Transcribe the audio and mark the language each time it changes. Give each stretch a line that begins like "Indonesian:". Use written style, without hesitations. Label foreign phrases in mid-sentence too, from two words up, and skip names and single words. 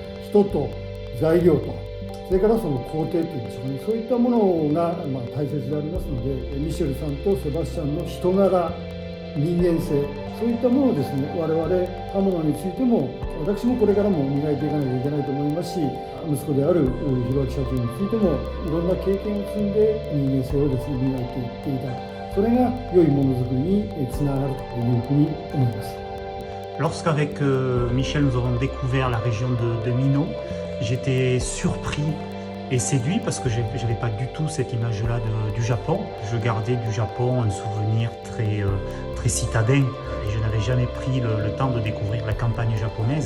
Japanese: 人と材料と、それからその工程といいましょうかね、そういったものが大切でありますので、ミシェルさんとセバスチャンの人柄、人間性、そういったものをですね、我々刃物についても私もこれからも磨いていかなきゃいけないと思いますし、息子である弘明社長についてもいろんな経験を積んで人間性をですね磨いていっていた、それが良いものづくりにつながるというふうに思います。
French: Lorsqu'avec Michel nous avons découvert la région de Minot, j'étais surpris et séduit parce que je n'avais pas du tout cette image-là du Japon. Je gardais du Japon un souvenir très citadin et je n'avais jamais pris le temps de découvrir la campagne japonaise.